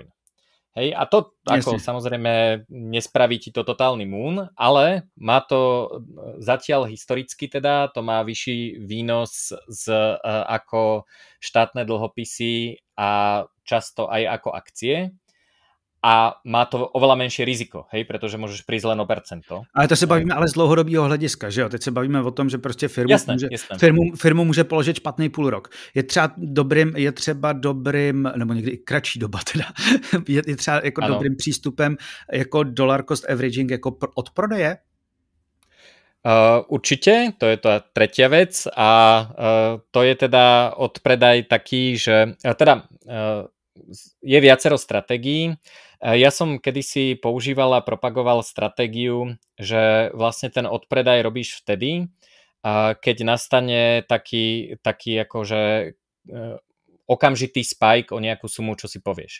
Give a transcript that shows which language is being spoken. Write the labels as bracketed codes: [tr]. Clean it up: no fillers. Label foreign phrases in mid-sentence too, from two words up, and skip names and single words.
[sk] Hej, a to ako samozrejme nespraví ti to totálny moon, ale má to zatiaľ historicky teda, to má vyšší výnos ako štátne dlhopisy a často aj ako akcie. A má to oveľa menšie riziko, hej, pretože môžeš prísť len o percento. [cs] Ale to se bavíme ale z dlouhodobého hlediska, že jo? Teď se bavíme o tom, že prostě firmu může položit špatný půl rok. Je třeba dobrým, nebo někdy i kratší doba teda, je třeba jako dobrým přístupem jako [en] dollar cost averaging [cs] jako od prodeje? [sk] Určite, to je tá tretia vec a to je teda odpredaj taký, že je viacero stratégií. Ja som kedysi používal a propagoval stratégiu, že vlastne ten odpredaj robíš vtedy, keď nastane taký akože okamžitý spike o nejakú sumu, čo si povieš.